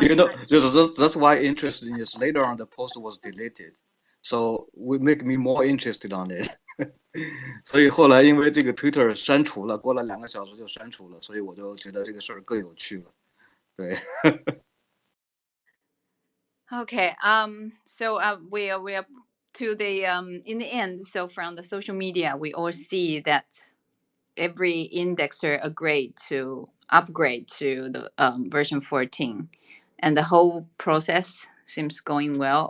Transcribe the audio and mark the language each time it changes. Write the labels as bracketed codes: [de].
[en] But you know, that's why interesting is later on the post was deleted, so we make me more interested on it. [zh] 所以后来因为这个 Twitter 删除了，过了2个小时就删除了，所以我就觉得这个事儿更有趣了。对。 [en] Okay. So we are to the in the end. So from the social media, we all see that every indexer agreed to upgrade to the version 14, and the whole process seems going well.